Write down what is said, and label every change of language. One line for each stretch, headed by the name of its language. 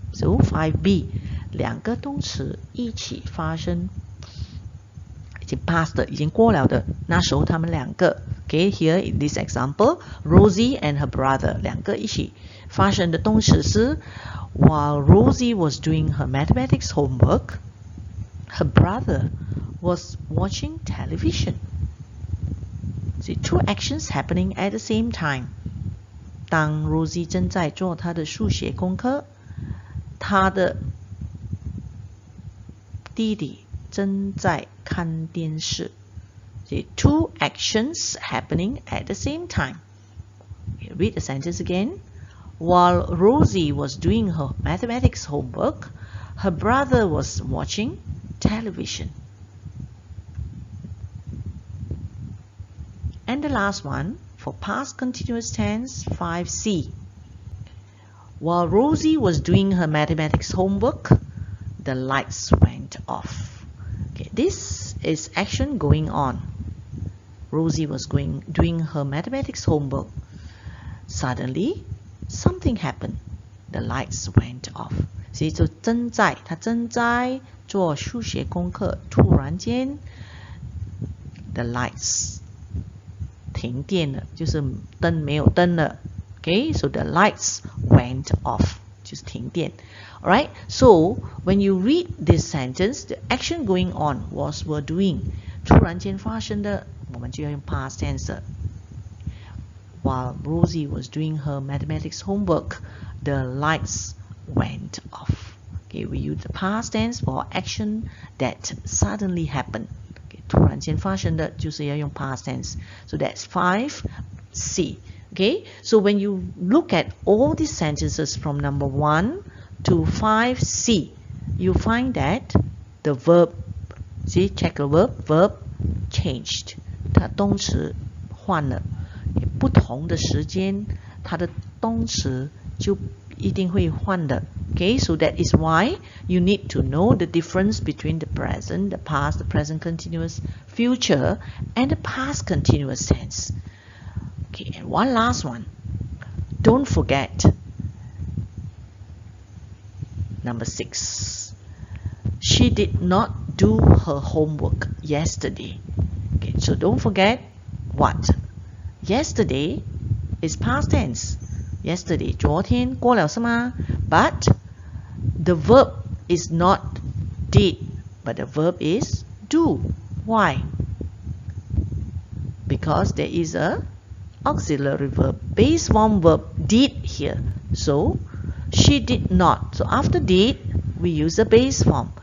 English: So 5B,
Chinese: 两个动词一起发生，已经 past 的，已经过了的，那时候他们两个
English: Okay, here in this example, Rosie and her brother
Chinese: 两个一起发生的动词是
English: While Rosie was doing her mathematics homework, her brother was watching television. See, two actions happening at the same time.
Chinese: 当 Rosie 正在做她的数学功课，她的弟弟正在看电视。
English: See, two actions happening at the same time. Okay, read the sentence again. While Rosie was doing her mathematics homework, her brother was watching television. And the last one, for past continuous tense, 5C. While Rosie was doing her mathematics homework, the lights went off. Okay, this is action going on. Rosie was doing her mathematics homework. Suddenly, something happened. The lights went off.
Chinese: 所以就她正在做数学功课，突然间
English: the lights
Chinese: 停电了，就是灯没有灯了。
English: Okay, so the lights went off.
Chinese: 就是停电。
English: Alright, so when you read this sentence, the action going on was were doing.
Chinese: 突然间发生的，我们就要用 past tense.
English: While Rosie was doing her mathematics homework, the lights went off. Okay, we use the past tense for action that suddenly happened.
Chinese: Okay, 突然间发生的就是要用 past tense.
English: So that's 5C. Okay, so when you look at all these sentences from number 1 to 5C, you find that the verb, see, check the verb changed.
Chinese: 它动词换了，不同的时间，它的动词就一定会换的。
English: Okay, so that is why you need to know the difference between the present, the past, the present continuous, future, and the past continuous tense. Okay, and one last one. Don't forget. Number 6. She did not do her homework yesterday. Okay, so don't forget what? Yesterday is past tense.
Chinese: Yesterday, 昨天过了是吗？
English: But the verb is not did, but the verb is do. Why? Because there is a auxiliary verb, base form verb did here. So she did not. So after did, we use the base form.